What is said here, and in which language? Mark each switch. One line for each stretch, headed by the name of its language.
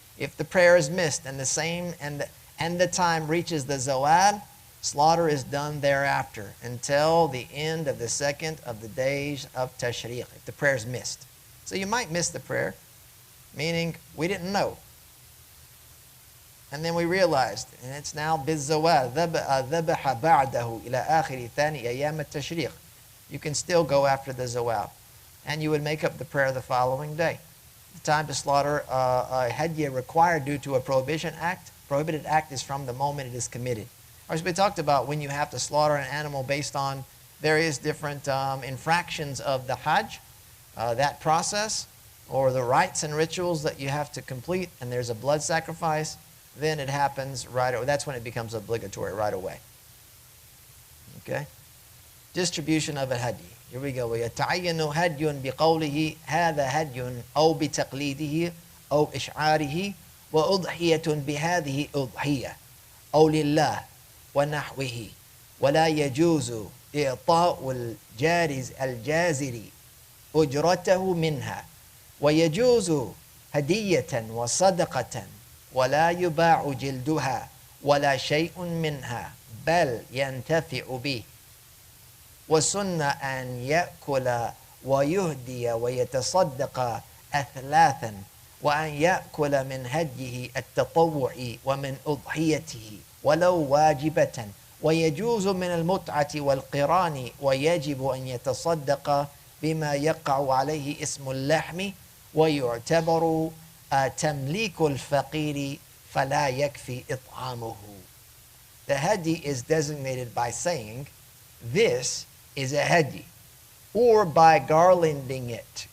English: If the prayer is missed and the time reaches the zawal, slaughter is done thereafter until the end of the second of the days of Tashriq, if the prayer is missed. So you might miss the prayer, meaning we didn't know. And then we realized, and it's now
Arabic: بالزوال ذبح بعده إلى آخر ثاني أيام التشريق.
English: You can still go after the zawal, and you would make up the prayer the following day. The time to slaughter a hadiyah required due to a prohibited act is from the moment it is committed. As we talked about, when you have to slaughter an animal based on various different infractions of the Hajj, that process, or the rites and rituals that you have to complete, and there's a blood sacrifice, then it happens right away. That's when it becomes obligatory right away. Okay? Distribution of a hadi. Here we go.
Arabic: وَيَتَعَيَّنُ هَدْيٌ بِقَوْلِهِ هَذَا هَدْيٌ أَوْ بِتَقْلِيدِهِ أَوْ إِشْعَارِهِ وَأُضْحِيَةٌ بِهَذِهِ أُضْحِيَةٌ أَوْ لِلَّهِ وَنَحْوِهِ وَلَا يَجُوزُ إِعْطَاءُ الْجَازِرِ أُجْرَتَهُ مِنْهَا وَيَجُوزُ هَدِيَّةً وَصَدَقَةً ولا يباع جلدها ولا شيء منها بل ينتفع به وسن أن يأكل ويهدي ويتصدق أثلاثا وأن يأكل من هديه التطوع ومن أضحيته ولو واجبة ويجوز من المتعة والقران ويجب أن يتصدق بما يقع عليه اسم اللحم ويعتبر تمليك الفقير فلا يكفي إطعامه.
English: The hadi is designated by saying, this is a hadi, or by garlanding it.